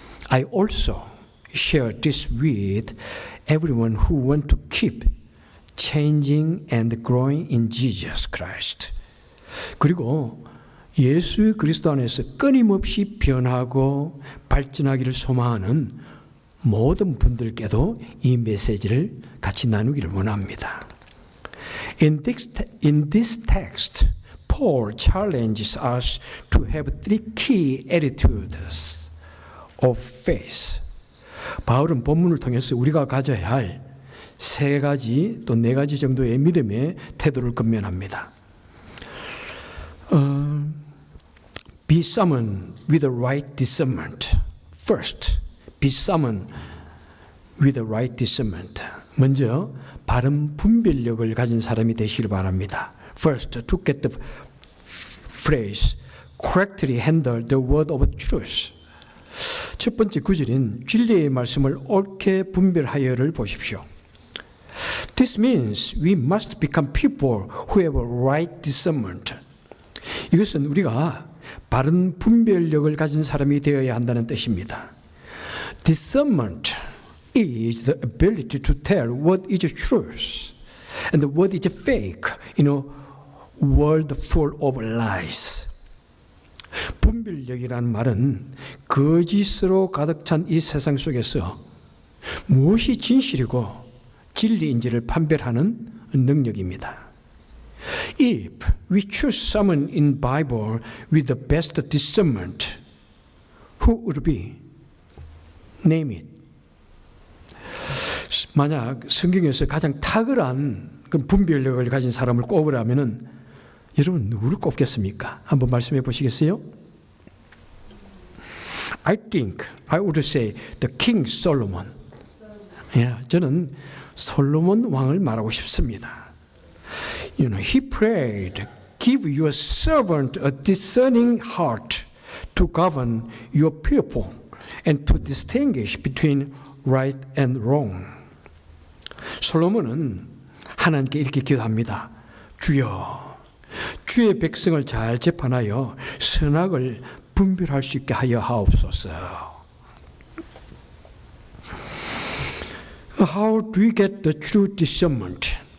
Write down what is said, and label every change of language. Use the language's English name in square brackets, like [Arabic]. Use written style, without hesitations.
[English] I also share this with everyone who want to keep changing and growing in Jesus Christ. [Korean] 그리고 예수 그리스도 안에서 끊임없이 변하고 발전하기를 소망하는 모든 분들께도 이 메시지를 같이 나누기를 원합니다. [English] In this text, Paul challenges us to have three key attitudes of faith. [Korean] 바울은 본문을 통해서 우리가 가져야 할 세 가지 또 네 가지 정도의 믿음의 태도를 권면합니다. [English] Be someone with the right discernment. First, be someone with the right discernment. [Korean] 먼저 바른 분별력을 가진 사람이 되시길 바랍니다. [English] First, to get the phrase, correctly handle the word of truth. [Korean] 첫 번째 구절인 진리의 말씀을 옳게 분별하여를 보십시오. [English] This means we must become people who have a right discernment. [Korean] 이것은 우리가 바른 분별력을 가진 사람이 되어야 한다는 뜻입니다. [English] Discernment is the ability to tell what is truth and what is fake in a world full of lies. [Korean] 분별력이라는 말은 거짓으로 가득 찬 이 세상 속에서 무엇이 진실이고 진리인지를 판별하는 능력입니다. [English] If we choose someone in Bible with the best discernment, who would be? Name it. [Korean] 만약 성경에서 가장 탁월한 그 분별력을 가진 사람을 꼽으라면은 여러분 누구를 꼽겠습니까? 한번 말씀해 보시겠어요? [English] I think I would say the King Solomon. [Korean] 저는 솔로몬 왕을 말하고 싶습니다. [English] He prayed, give your servant a discerning heart to govern your people and to distinguish between right and wrong. [Korean] 솔로몬은 하나님께 이렇게 기도합니다. 주여, 주의 백성을 잘 재판하여 선악을 분별할 수 있게 하여 하옵소서. [English] How do we get the true discernment?